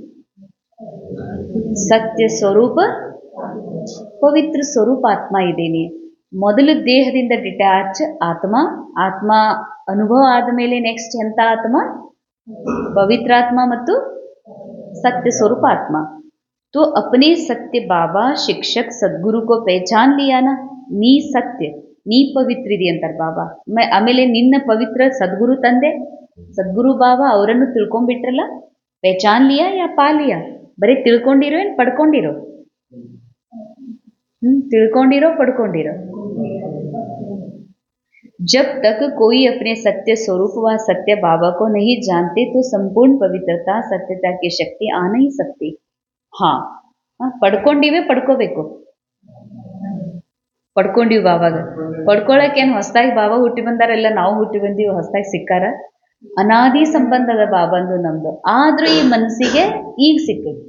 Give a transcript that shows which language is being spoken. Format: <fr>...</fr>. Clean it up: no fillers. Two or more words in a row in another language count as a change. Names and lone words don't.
<kn>ಸತ್ಯ ಸ್ವರೂಪ ಪವಿತ್ರ ಸ್ವರೂಪ ಆತ್ಮ ಇದ್ದೀನಿ. ಮೊದಲು ದೇಹದಿಂದ ಡಿಟ್ಯಾಚ್ ಆತ್ಮ ಅನುಭವ ಆದಮೇಲೆ ನೆಕ್ಸ್ಟ್ ಎಂಥ ಆತ್ಮ? ಪವಿತ್ರಾತ್ಮ ಮತ್ತು ಸತ್ಯ ಸ್ವರೂಪ ಆತ್ಮ.</kn> <hi>तो अपने सत्य बाबा शिक्षक सद्गुरु को पहचान लिया ना.</hi> <kn>ನೀ ಸತ್ಯ, ನೀ ಪವಿತ್ರ ಇದೆ ಅಂತಾರೆ ಬಾಬಾ. ಆಮೇಲೆ ನಿನ್ನ ಪವಿತ್ರ ಸದ್ಗುರು ತಂದೆ, ಸದ್ಗುರು ಬಾಬಾ ಅವರನ್ನು ತಿಳ್ಕೊಂಡ್ಬಿಟ್ರಲ್ಲ.</kn> <hi>पहचान लिया या पालिया?</hi> <kn>ಬರೀ ತಿಳ್ಕೊಂಡಿರೋ ಏನು ಪಡ್ಕೊಂಡಿರೋ? ತಿಳ್ಕೊಂಡಿರೋ ಪಡ್ಕೊಂಡಿರೋ?</kn> <hi>जब तक कोई अपने सत्य स्वरूप व सत्य बाबा को नहीं जानते तो संपूर्ण पवित्रता सत्यता की शक्ति आ नहीं सकती.</hi> <kn>ಪಡ್ಕೊಂಡಿವೆ, ಪಡ್ಕೋಬೇಕು. ಪಡ್ಕೊಂಡಿವಿ ಬಾವಾಗ. ಪಡ್ಕೊಳಕ್ಕೇನು ಹೊಸದಾಗಿ ಬಾಬಾ ಹುಟ್ಟಿ ಬಂದಾರೆಲ್ಲ, ನಾವು ಹುಟ್ಟಿ ಬಂದೀವಿ, ಹೊಸದಾಗಿ ಸಿಕ್ಕಾರ. ಅನಾದಿ ಸಂಬಂಧದ ಬಾಬಂದು ನಮ್ದು. ಆದರೂ ಈ ಮನಸ್ಸಿಗೆ ಈಗ ಸಿಕ್ಕೈತಿ.</kn>